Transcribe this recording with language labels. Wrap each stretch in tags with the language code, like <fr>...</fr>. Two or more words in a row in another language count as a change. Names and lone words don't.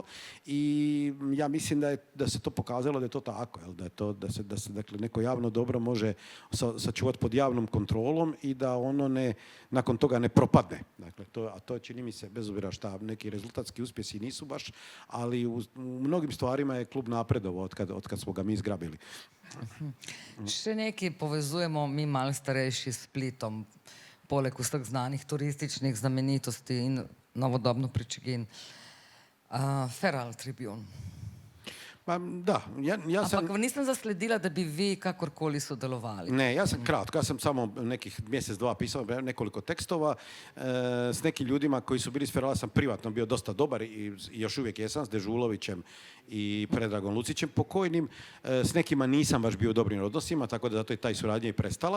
<hr>I ja mislim da se to pokazalo da je to tako, da se dakle, neko javno dobro može sačuvati pod javnom kontrolom i da ono nakon toga ne propadne. Dakle, to čini mi se, bez obzira šta neki rezultatski uspjesi nisu baš, ali u mnogim stvarima je klub napredovao od kad smo ga mi izgrabili.</hr> <sl>Še nekaj povezujemo mi malo starejši s Splitom, poleg vseh znanih turističnih znamenitosti in novodobno Pričegin. Feral Tribune.</sl> <hr>Da, ja sam...</hr> <sl>Ampak nisam zasledila, da bi vi kakorkoli sodelovali.</sl> <hr>Ne, ja sam kratko, ja sam samo nekih mjesec, dva pisao nekoliko tekstova s nekim ljudima koji su bili s Ferala, sam privatno bio dosta dobar i još uvijek jesam, s Dežulovićem i Predragom Lucićem pokojnim. S nekima nisam baš bio u dobrim odnosima, tako da zato je taj suradnja i prestala.</hr>